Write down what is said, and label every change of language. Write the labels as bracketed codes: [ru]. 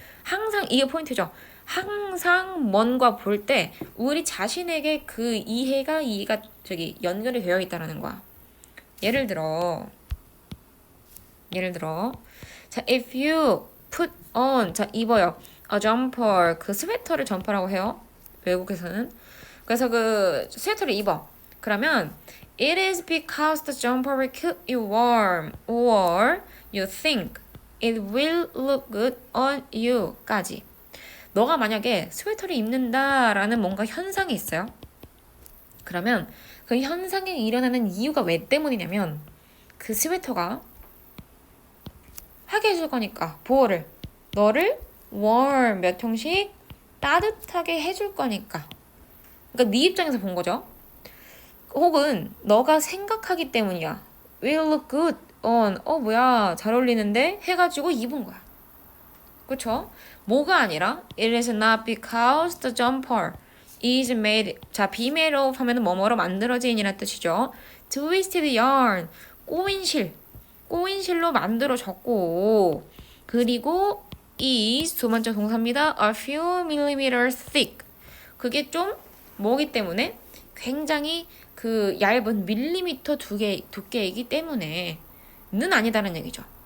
[ko] 항상 이게 포인트죠. 항상 뭔가 볼 때 우리 자신에게 그 이해가 연결이 되어 있다라는 거야. 예를 들어 자, [en] if you put on, [ko] 자, 입어요. [en] a jumper, [ko] 그 스웨터를 점퍼라고 해요. 외국에서는. 그래서 그 스웨터를 입어. [en] 그러면 it is because the jumper will keep you warm or you think it will look good on you [ko] 까지. 너가 만약에 스웨터를 입는다라는 뭔가 현상이 있어요. 그러면 그 현상이 일어나는 이유가 왜 때문이냐면 그 스웨터가 하게 해줄 거니까 보호를 너를 warm 몇 형씩 따뜻하게 해줄 거니까. 그러니까 네 입장에서 본 거죠. 혹은 너가 생각하기 때문이야. [en] will look good on, [ko] 뭐야 잘 어울리는데 해가지고 입은 거야. 그쵸? 뭐가 아니라 [en] it is not because the jumper is made, 자, be made of [ko] 하면은 뭐뭐로 만들어진이라는 뜻이죠. [en] twisted yarn, [ko] 꼬인실로 만들어졌고 그리고 is 두 번째 동사입니다. [en] a few millimeters thick, [ko] 그게 좀 뭐기 때문에 굉장히 그 얇은 밀리미터 두께이기 때문에 는 아니다라는 얘기죠.